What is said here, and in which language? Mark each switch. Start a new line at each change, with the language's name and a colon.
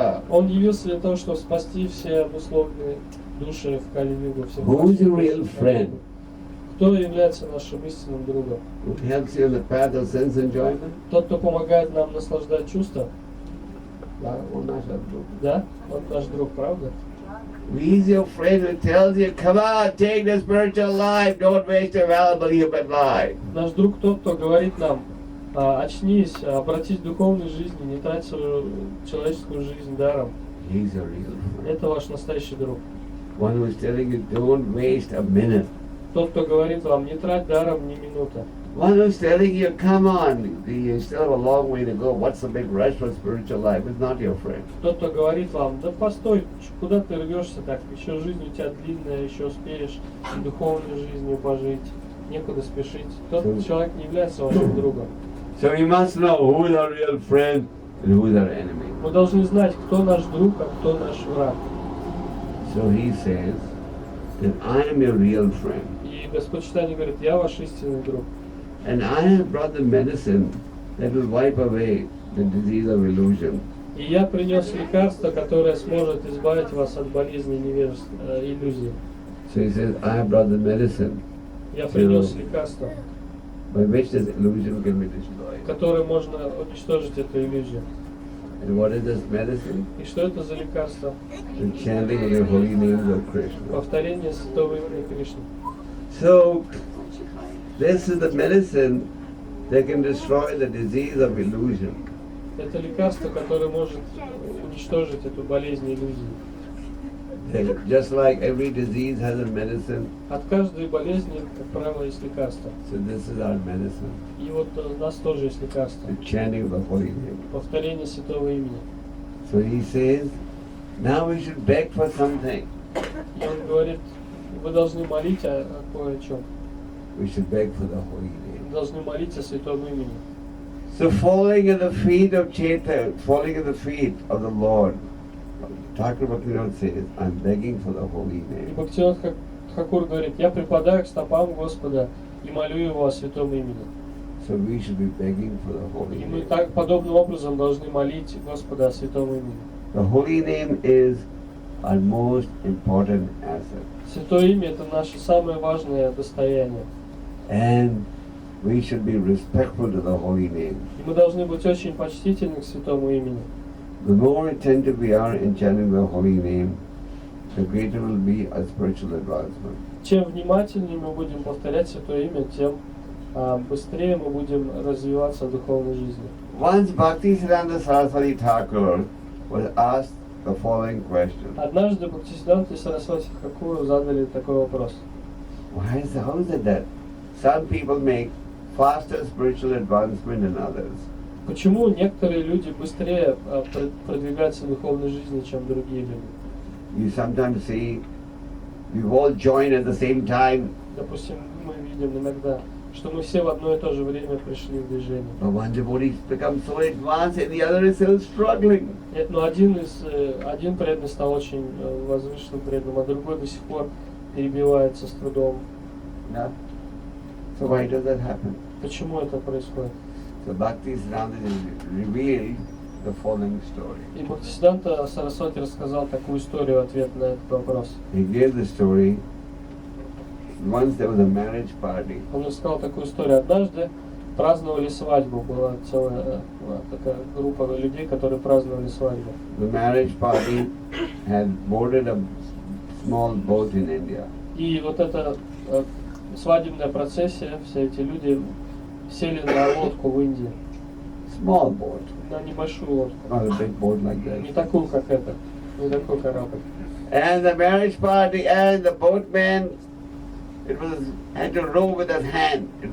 Russian: Он явился для того, чтобы спасти все обусловленные души в Кали-югу.
English: Who's your real friend?
Russian: Кто является нашим истинным другом?
English: Who helps you in the path of sense enjoyment?
Russian: Тот, кто помогает нам наслаждать чувства? Да? Он наш друг, правда?
English: He's your friend who tells you, come on, take the spiritual life, don't waste your valuable human life.
Russian: Наш друг тот, кто говорит нам, очнись, обратись к духовной жизни, не трать свою человеческую жизнь даром.
English: He's your real friend.
Russian: Это ваш настоящий друг.
English: One who is telling you, don't waste a minute.
Russian: Тот, кто говорит вам, не трать даром ни минуты.
English: One who's telling you, come on, you still have a long way to go. What's the big rush for spiritual life? It's not your friend.
Russian: Тот, кто говорит вам, да постой, куда ты рвешься так? Еще жизнь у тебя длинная, еще успеешь духовной жизнью пожить, некуда спешить. Тот человек не является вашим другом.
English: So you must know who is our real friend and who is our enemy.
Russian: Мы должны знать, кто наш друг, а кто наш враг.
English: So he says that I am your real friend.
Russian: И Господь Чайтанья говорит, я ваш истинный друг.
English: And I have brought the medicine that will wipe away the disease of illusion.
Russian: И я принес лекарство, которое сможет избавить вас от болезни невежества, иллюзий.
English: So he says, I have brought the medicine.
Russian: Я принес лекарство.
English: by which this illusion can be destroyed.
Russian: которой можно уничтожить эту иллюзию.
English: And what is this medicine?
Russian: И что это за лекарство?
English: The chanting of the holy names of Krishna.
Russian: Повторение святого имени Кришны.
English: So, this is the medicine that can destroy the disease of illusion.
Russian: Это лекарство, которое может уничтожить эту болезнь иллюзии.
English: Just like every disease has a medicine,
Russian: От каждой болезни, как правило, есть лекарство.
English: so this is our medicine.
Russian: И вот у нас тоже есть лекарство.
English: The chanting of the holy name.
Russian: Повторение святого имени.
English: So he says, now we should beg for something.
Russian: И он говорит, вы должны молить о кое о чем.
English: We should beg for the holy
Russian: Вы
English: name.
Russian: должны молить о святом имени.
English: So falling at the feet of Chaitanya, falling at the feet of the Lord, Thakur Bhaktivinoda says, I'm begging for the holy
Russian: И
English: name.
Russian: Бхактивинод Тхакур говорит, я припадаю к стопам Господа и молю Его о святом имени.
English: So we should be begging for the holy
Russian: И мы
English: name.
Russian: так подобным образом должны молить Господа о святом имени.
English: The holy name is our most important asset.
Russian: Святое имя – это наше самое важное достояние.
English: And we should be respectful to the holy name.
Russian: И мы должны быть очень почтительны к святому имени.
English: The more attentive we are in chanting the holy name, the greater will be our spiritual advancement.
Russian: Чем внимательнее мы будем повторять святое имя, тем быстрее мы будем развиваться в духовной жизни.
English: Once Bhaktisiddhanta Saraswati Thakur was asked the following question.
Russian: Однажды Бхактисиддханте Сарасвати Тхакуру задали такой вопрос.
English: How is it that some people make faster spiritual advancement than others?
Russian: Почему некоторые люди быстрее продвигаются в духовной жизни, чем другие люди?
English: You sometimes see we've all joined at the same time,
Russian: Допустим, мы видим иногда, что мы все в одно и то же время пришли в движение.
English: but one devotee becomes so advanced and the other is still struggling.
Russian: Но один преданный стал очень возвышенным преданным, а другой до сих пор перебивается с трудом.
English: Yeah? So why does that happen?
Russian: Почему это происходит?
English: So Bhaktisiddhanta revealed the following story.
Russian: И Бхактисиддханта Сарасвати рассказал такую историю, ответ на этот вопрос.
English: He gave the story. Once there was a marriage party.
Russian: Он рассказал такую историю. Однажды праздновали свадьбу, была целая такая группа людей, которые праздновали свадьбу.
English: The marriage party had boarded a small boat in India.
Russian: И вот эта свадебная процессия, все эти люди сели на лодку в Индии,
English: Small boat,
Russian: на небольшую лодку,
English: not a big boat like
Russian: не
English: that.
Russian: такую, как эта, не такой корабль.
English: And the marriage party and the boatman, had to row with his hand.